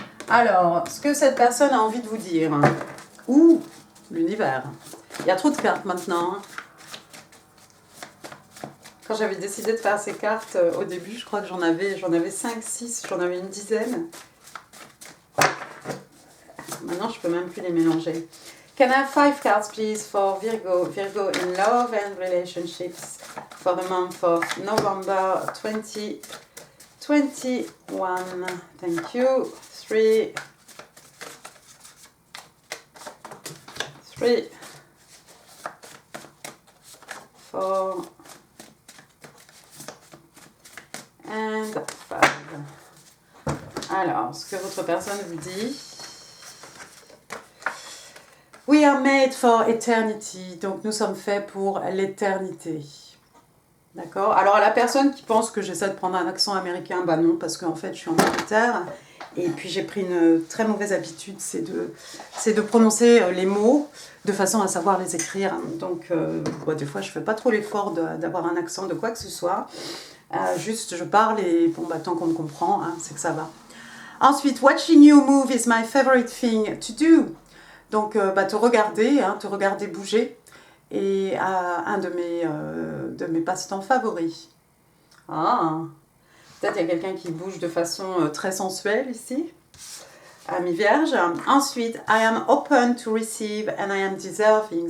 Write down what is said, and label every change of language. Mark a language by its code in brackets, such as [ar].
[fr] Alors, ce que cette personne a envie de vous dire, ou l'univers. Il y a trop de cartes maintenant. Quand j'avais décidé de faire ces cartes au début, je crois que j'en avais 5, 6, j'en avais une dizaine. Maintenant, je peux même plus les mélanger. [en] Can I have 5 cards, please, for Virgo? Virgo in love and relationships for the month of November 2021. Thank you. 3, 4, and 5. [fr] Alors, ce que votre personne vous dit. [en] We are made for eternity. [fr] Donc, nous sommes faits pour l'éternité. D'accord? Alors, à la personne qui pense que j'essaie de prendre un accent américain, bah non, parce qu'en fait, je suis en Angleterre. Et puis, j'ai pris une très mauvaise habitude, c'est de prononcer les mots de façon à savoir les écrire. Donc, des fois, je ne fais pas trop l'effort d'avoir un accent de quoi que ce soit. Juste, je parle et tant qu'on me comprend, hein, c'est que ça va. Ensuite, [en] watching you move is my favorite thing to do. [fr] Donc, te regarder bouger est un de mes passe-temps favoris. Ah, peut-être il y a quelqu'un qui bouge de façon très sensuelle ici, à mi-vierge. Ensuite, [en] I am open to receive and I am deserving.